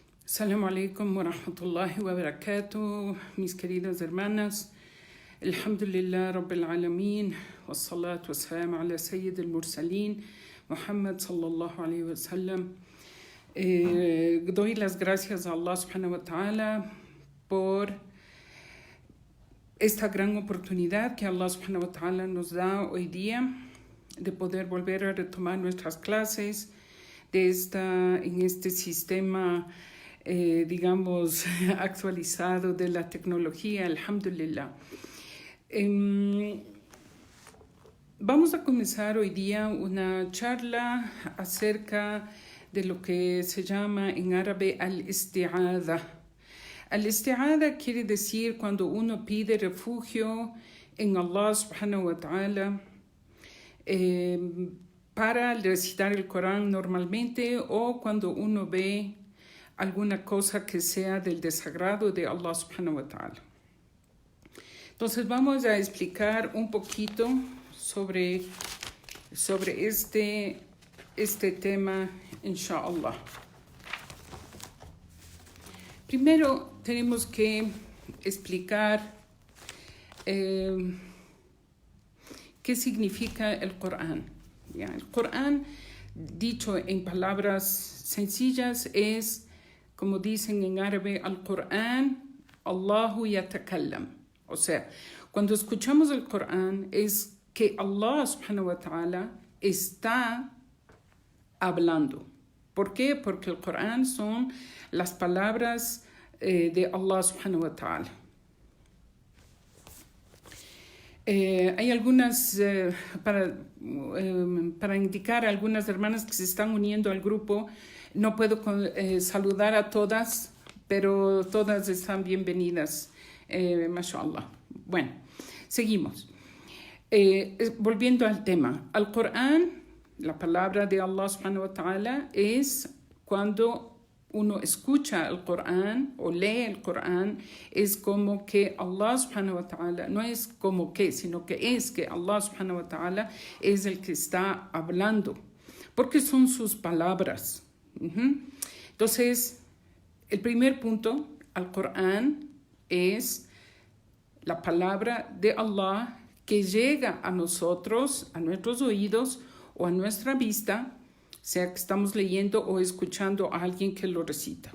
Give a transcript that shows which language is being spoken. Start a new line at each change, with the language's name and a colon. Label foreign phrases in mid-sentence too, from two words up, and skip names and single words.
Arabic: السلام عليكم ورحمة الله وبركاته,
Spanish: mis queridas hermanas.
Arabic: الحمد لله رب العالمين، والصلاة والسلام على سيد المرسلين، محمد صلى الله عليه وسلم.
Spanish: Doy las gracias a
Arabic: الله سبحانه وتعالى
Spanish: por esta gran oportunidad que
Arabic: الله سبحانه وتعالى
Spanish: nos da hoy día de poder volver a retomar nuestras clases en este sistema digamos, actualizado de la tecnología, alhamdulillah. Vamos a comenzar hoy día una charla acerca de lo que se llama en árabe al-isti'adha. Al-isti'adha quiere decir cuando uno pide refugio en
Arabic: الله سبحانه وتعالى
Spanish: para recitar el Corán normalmente o cuando uno ve alguna cosa que sea del desagrado de
Arabic: الله سبحانه وتعالى.
Spanish: Entonces vamos a explicar un poquito sobre este tema, inshallah. Primero tenemos que explicar qué significa el Corán. ¿Ya? El Corán, dicho en palabras sencillas, es, como dicen en árabe,
Arabic: القرآن، الله يتكلم.
Spanish: O sea, cuando escuchamos el Corán es que
Arabic: الله سبحانه وتعالى
Spanish: está hablando. ¿Por qué? Porque el Corán son las palabras de
Arabic: الله سبحانه وتعالى.
Spanish: Hay algunas, para indicar a algunas hermanas que se están uniendo al grupo. No puedo saludar a todas, pero todas están bienvenidas, mashallah. Bueno, seguimos. Volviendo al tema. Al Corán, la palabra de
Arabic: الله سبحانه وتعالى,
Spanish: es cuando uno escucha el Corán o lee el Corán, es como que
Arabic: الله سبحانه وتعالى,
Spanish: no es como que, sino que es que
Arabic: الله سبحانه وتعالى
Spanish: es el que está hablando, porque son sus palabras. Entonces, el primer punto, al Corán, es la palabra de Allah que llega a nosotros, a nuestros oídos o a nuestra vista, sea que estamos leyendo o escuchando a alguien que lo recita.